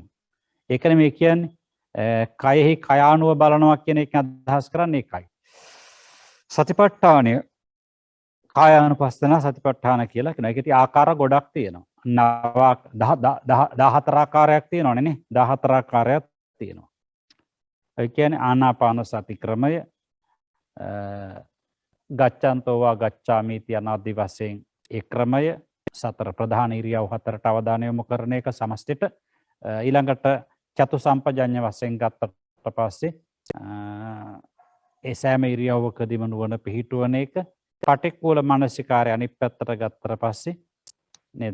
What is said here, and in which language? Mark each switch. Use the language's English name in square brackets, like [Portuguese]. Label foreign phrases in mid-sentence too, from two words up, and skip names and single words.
[Sinhala] ඒකනේ මේ කියන්නේ කයෙහි කයානුව බලනවා කියන එක අදහස් කරන්නේ ඒකයි. සතිපට්ඨානය කායානුපස්සන සතිපට්ඨාන කියලා කියනවා. ඒකේ ආකාර ගොඩක් තියෙනවා. 14 ආකාරයක් තියෙනවනේ නේ. 14 ආකාරයක් තියෙනවා. ඒ කියන්නේ ආනාපාන සති ක්‍රමය [Pali] ගච්ඡන්තෝ වා ගච්ඡාමි [Sinhala] යන ආදි වශයෙන් ඒ ක්‍රමය සතර ප්‍රධාන ඉරියව් හතරට අවධානය යොමු කරන එක සමස්තයට ඊළඟට චතු සම්පජඤ්ඤ වශයෙන් ගත්තට පස්සේ ඒ සෑම ඉරියව්වකදීම නුවණ පිහිටුවන එක පටික්කුල මානසිකාරය අනිත් පැත්තට ගත්තට පස්සේ නේද